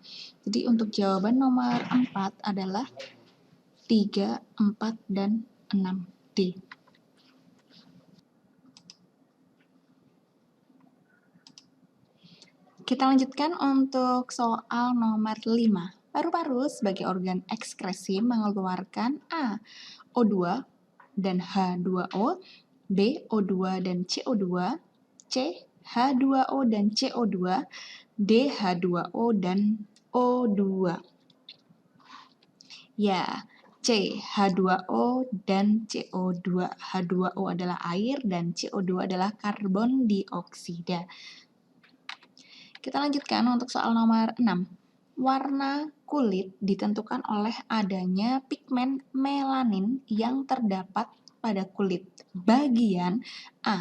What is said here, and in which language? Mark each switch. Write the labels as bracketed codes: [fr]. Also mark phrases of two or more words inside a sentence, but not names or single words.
[id] Jadi untuk jawaban nomor 4 adalah 3, 4, dan 6. D. Kita lanjutkan untuk soal nomor 5. Paru-paru sebagai organ ekskresi mengeluarkan A. O2 dan H2O, B. O2 dan CO2, C. H2O dan CO2, D. H2O dan O2. Ya, C. H2O dan CO2. H2O adalah air dan CO2 adalah karbon dioksida. Kita lanjutkan untuk soal nomor 6. Warna kulit ditentukan oleh adanya pigmen melanin yang terdapat pada kulit bagian A.